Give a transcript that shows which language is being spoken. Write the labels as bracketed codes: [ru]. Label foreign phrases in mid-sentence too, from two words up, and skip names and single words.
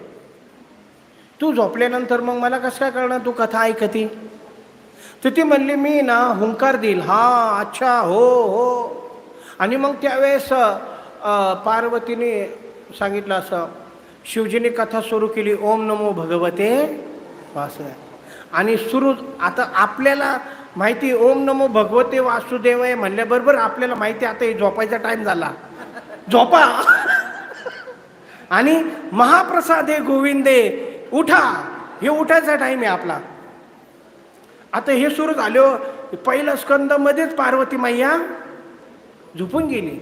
[mr] तू झोपल्यानंतर मग मला कसं काय कळणार तू कथा ऐकती? तर ती म्हणली मी ना हुंकार देईल, हा अच्छा हो हो. आणि मग त्यावेळेस पार्वतीने सांगितलं असं, शिवजीने कथा सुरू केली, [sa] ओम नमो भगवते वासुदेवाय. [mr] आणि सुरू आता आपल्याला माहिती [sa] ओम नमो भगवते वासुदेवाय [mr] म्हणल्याबरोबर आपल्याला माहिती आता हे झोपायचा टाईम झाला, झोपा. आणि महाप्रसादे गोविंदे उठा, हे उठायचा टाईम आहे आपला. आता हे सुरू झालं. पहिल्या स्कंदामध्येच पार्वती मैया झोपून गेली.